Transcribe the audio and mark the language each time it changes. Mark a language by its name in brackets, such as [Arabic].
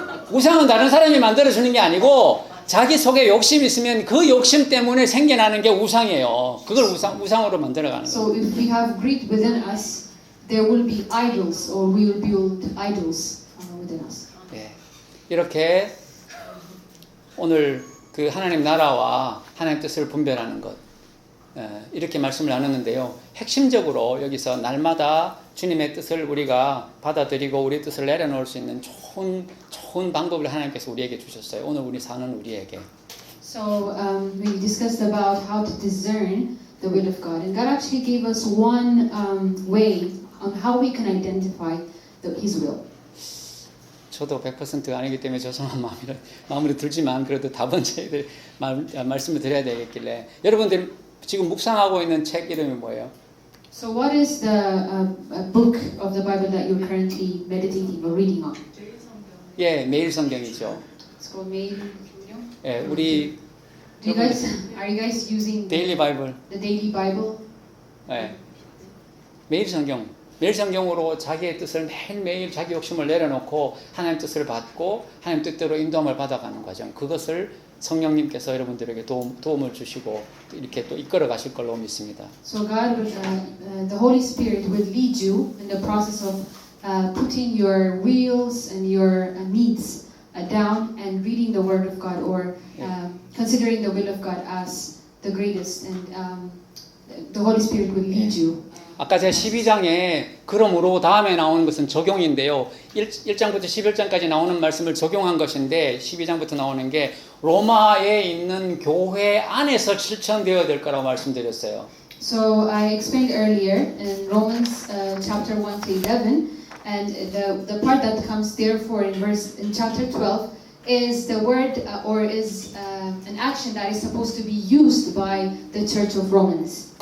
[Korean] 우상은 다른 사람이 만들어주는 게 아니고 자기 속에 욕심이 있으면 그 욕심 때문에 생겨나는 게 우상이에요. 그걸 우상으로 만들어가는 거예요. [English] So if we have greed within us, there will be idols, or we will build idols within us. [Korean] 예. 이렇게 오늘 그 하나님 나라와 하나님 뜻을 분별하는 것. 이렇게 말씀을 나눴는데요. 핵심적으로 여기서 날마다 주님의 뜻을 우리가 받아들이고 우리 뜻을 내려놓을 수 있는 좋은 방법을 하나님께서 우리에게 주셨어요. 오늘 우리 사는 우리에게. [English] So we discussed about how to discern the will of God, and God actually gave us one way on how we can identify His will. [Korean] 저도 100% 아니기 때문에 죄송한 마음으로 들지만 그래도 답은 저희들 말씀을 드려야 되겠길래 여러분들 지금 묵상하고 있는 책 이름이 뭐예요? [English] So what is the book of the Bible that you're currently meditating or reading on? [Korean] 예, 매일 성경이죠. [English] It's called Mail. [Korean] 예, 우리 [English] Are you guys using [Korean] 데일리 바이블. [English] the daily Bible? [Korean] 예. 매일 성경으로 자기의 뜻을 매일매일 자기 욕심을 내려놓고 하나님 뜻을 받고 하나님 뜻대로 인도함을 받아가는 과정. 그것을 성령님께서 여러분들에게 도움을 주시고 이렇게 또 이끌어 가실 걸로 믿습니다. [English] So God, the Holy Spirit will lead you in the process of putting your wills and your needs down and reading the Word of God, or considering the will of God as the greatest, and the Holy Spirit will lead you. [Korean] 아까 제가 12장에 그러므로 다음에 나오는 것은 적용인데요. 1장부터 11장까지 나오는 말씀을 적용한 것인데 12장부터 나오는 게 로마에 있는 교회 안에서 실천되어야 될 거라고 말씀드렸어요. [English] So I explained earlier in Romans chapter 1 to 11, and the part that comes therefore in chapter 12 is the word or is an action that is supposed to be used by the Church of Romans.